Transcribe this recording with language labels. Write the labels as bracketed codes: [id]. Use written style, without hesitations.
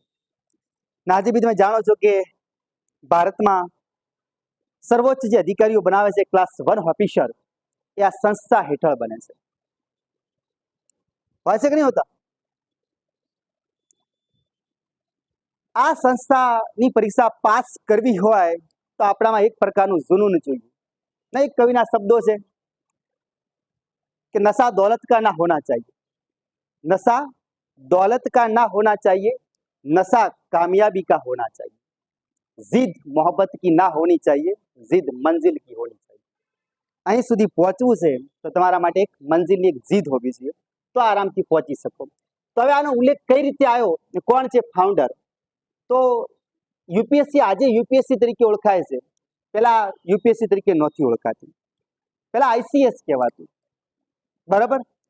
[gu] આજે બી તમે જાણો છો કે ભારતમાં સર્વોચ્ચ જે અધિકારીઓ બનાવે છે ક્લાસ 1 ઓફિસર, એ આ સંસ્થા હેઠળ બને છે. હોય છે કે નહીં હોતા? આ સંસ્થાની પરીક્ષા પાસ કરવી હોય તો આપણામાં એક પ્રકારનું જુનૂન જોઈએ. નહીં, કવિના શબ્દો છે [hi] कि नशा दौलत का ना होना चाहिए, नशा दौलत का ना होना चाहिए, नशा कामयाबी का होना चाहिए, जिद मोहब्बत की ना होनी चाहिए, जिद मंजिल की होनी चाहिए. [gu] અહીં સુધી પહોંચવું છે તો તમારા માટે એક મંજિલની એક જીદ હોવી જોઈએ, તો આરામથી પહોંચી શકો. તો હવે આનો ઉલ્લેખ કઈ રીતે આવ્યો, કોણ છે ફાઉન્ડર? તો યુપીએસસી આજે યુપીએસસી તરીકે ઓળખાય છે, પેલા યુપીએસસી તરીકે નહોતી ઓળખાતી, પેલા આઈસીએસ કહેવાતું. બરાબર.